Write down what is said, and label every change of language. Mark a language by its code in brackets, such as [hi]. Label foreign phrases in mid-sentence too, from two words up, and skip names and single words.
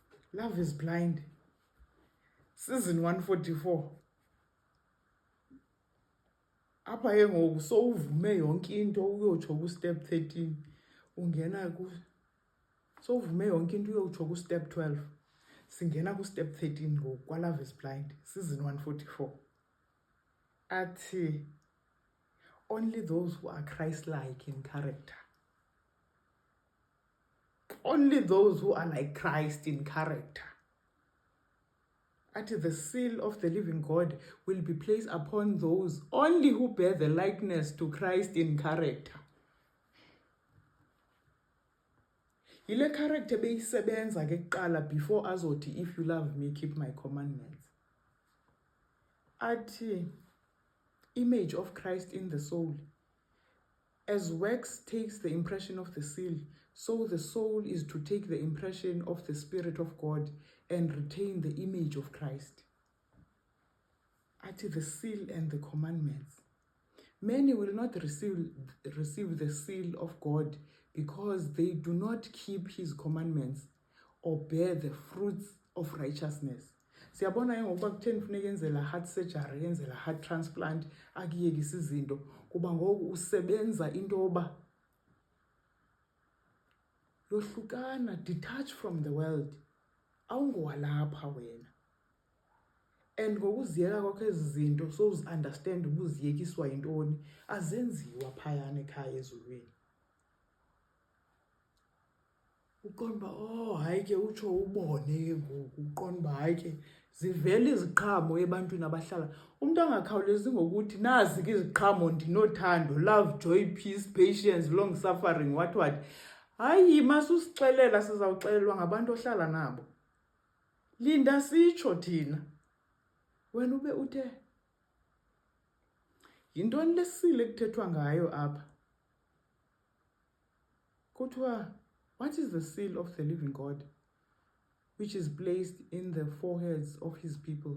[en] Love is Blind, season 144. [xh] Apha ke ngoku sowuvume yonke into uyotsho ku-step 13 ungena sowuvume yonke into uyotsho ku-step 12 singena ku-step 13 ngoku kwaLove is Blind, season 144. [en] Athi only those who are Christ-like in character, only those who are like Christ in character, athi the seal of the living God will be placed upon those only who bear the likeness to Christ in character. [xh] Yile character beyisebenza ke kuqala before azothi [en] if you love me keep my commandments. Athi image of Christ in the soul. As wax takes the impression of the seal, so the soul is to take the impression of the Spirit of God and retain the image of Christ. Athi the seal and the commandments. Many will not receive the seal of God because they do not keep his commandments or bear the fruits of righteousness. [xh] Siyabona ngokuba kutheni kufuneka yenzela [en] heart surgery, [xh] yenzela [en] heart transplant, [xh] akuyekisa izinto kuba ngoku usebenza into yoba yohlukana, [en] detach from the world, [xh] awungowalapha wena. And ngokuziyeka kwakho ezi zinto so uzi-understand uba uziyekiswa yintoni, azenziwa phayana ekhaya ezulwini. Uqonda uba hayi ke utsho ubone ke ngoku uqonda uba hayi ke zivela iziqhamo ebantwini abahlala. Umntu angakhawulezi ngokuthi nazi ke iziqhamo ndinothando, [en] love, joy, peace, patience, long suffering, what. [xh] Hayi masusixelela sizawuxelelwa ngabantu ohlala nabo. Linda sitsho thina. Wena ube uthe yintoni lesile kuthethwa ngayo apha? [en] Kuthiwa what is the seal of the living God, which is placed in the foreheads of his people?